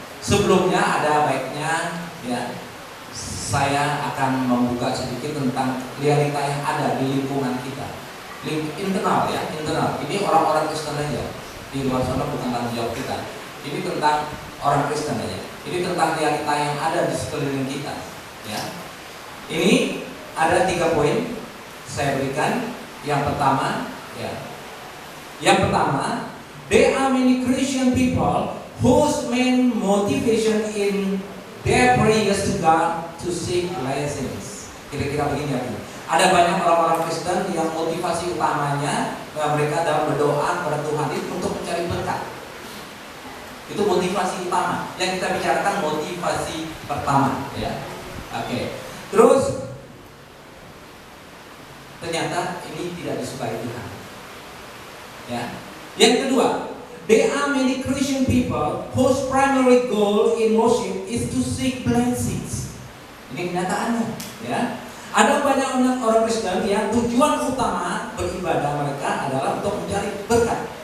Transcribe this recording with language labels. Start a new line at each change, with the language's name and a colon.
Indonesian: Sebelumnya ada baiknya, ya, saya akan membuka sedikit tentang realita yang ada di lingkungan kita, internal, ya, internal. Ini orang-orang Kristen aja, di luar sana bukan tanggung jawab kita. Ini tentang orang Kristen aja. Ini tentang realita yang ada di sekeliling kita, ya. Ini ada 3 poin saya berikan. Yang pertama, ya, yang pertama,
English: there are many Christian people whose main motivation in their prayers to God to seek blessings.
Indonesian: Kira-kira begini ya. Ada banyak orang-orang Kristen yang motivasi utamanya mereka dalam berdoa kepada Tuhan itu untuk mencari berkat. Itu motivasi utama. Yang kita bicarakan motivasi pertama, ya. Oke. Terus ternyata ini tidak disukai Tuhan. Ya. Yang kedua,
English: there are many Christian people whose primary goal in worship is to seek blessings.
Indonesian: Ini kenyataannya, ya. Ada banyak orang Kristen yang tujuan utama beribadah mereka adalah untuk mencari berkat.